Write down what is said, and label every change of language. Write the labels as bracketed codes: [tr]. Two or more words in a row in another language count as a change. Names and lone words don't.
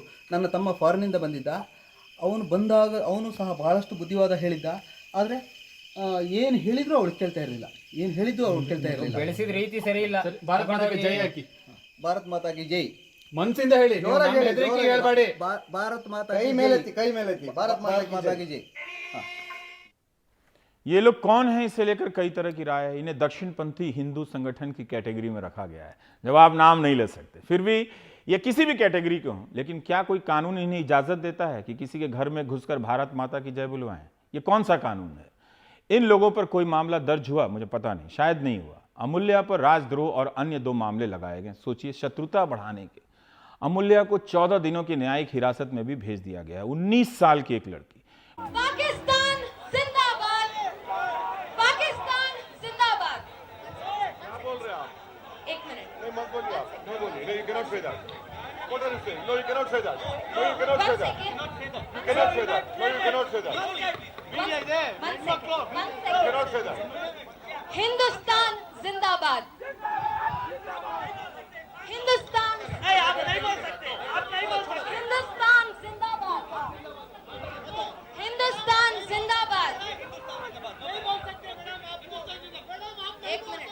[kn] ನನ್ನ ತಮ್ಮ ಫಾರಿನಿಂದ ಬಂದಿದ್ದ, ಅವನು ಬಂದಾಗ ಅವನು ಸಹ ಬಹಳಷ್ಟು ಬುದ್ಧಿವಾದ ಹೇಳಿದ್ದ. ಆದರೆ ಏನು ಹೇಳಿದ್ರು ಅವಳು ಕೇಳ್ತಾ ಇರಲಿಲ್ಲ. ಏನು ಹೇಳಿದ್ರು ಅವಳು ಕೇಳ್ತಾ ಇರಲಿಲ್ಲ. ಬೆಳೆಸಿದ ರೀತಿ ಸರಿ ಇಲ್ಲ. ಭಾರತ ಮಾತಾಗೆ ಜೈ ಹಾಕಿ. ಭಾರತ್ ಮಾತಾಗೆ ಜೈ. ಮನಸ್ಸಿಂದ ಹೇಳಿ, ಹೇಳ್ಬೇಡಿ. ಭಾರತ್ ಮಾತಾ ಕೈ ಮೇಲೆತ್ತಿ ಭಾರತ್ ಮಾತಾಗೆ ಜೈ. [hi] ये लोग कौन हैं, इसे लेकर कई तरह की राय है। इन्हें दक्षिणपंथी हिंदू संगठन की कैटेगरी में रखा गया है। जब आप नाम नहीं ले सकते, फिर भी ये किसी भी कैटेगरी के हों, लेकिन क्या कोई कानून इन्हें इजाजत देता है कि किसी के घर में घुसकर भारत माता की जय बुलवाएं? ये कौन सा कानून है? इन लोगों पर कोई मामला दर्ज हुआ? मुझे पता नहीं, शायद नहीं हुआ। अमूल्या पर राजद्रोह और अन्य 2 मामले लगाए गए। सोचिए, शत्रुता बढ़ाने के। अमूल्या को 14 दिनों की न्यायिक हिरासत में भी भेज दिया गया। 19 साल की एक लड़की। पाकिस्तान जिंदाबाद, पाकिस्तान जिंदाबाद। क्या बोल रहे हैं आप? एक मिनट। नहीं मत बोलिए आप, नहीं बोलिए, मेरी गिरफ्त पे [en] What are you saying? No, you cannot say that. No, you cannot say that. You cannot say that. No, you cannot say that. You cannot say that. [hi] हिंदुस्तान जिंदाबाद। हिंदुस्तान हिंदुस्तान जिंदाबाद। हिंदुस्तान जिंदाबाद। एक मिनट।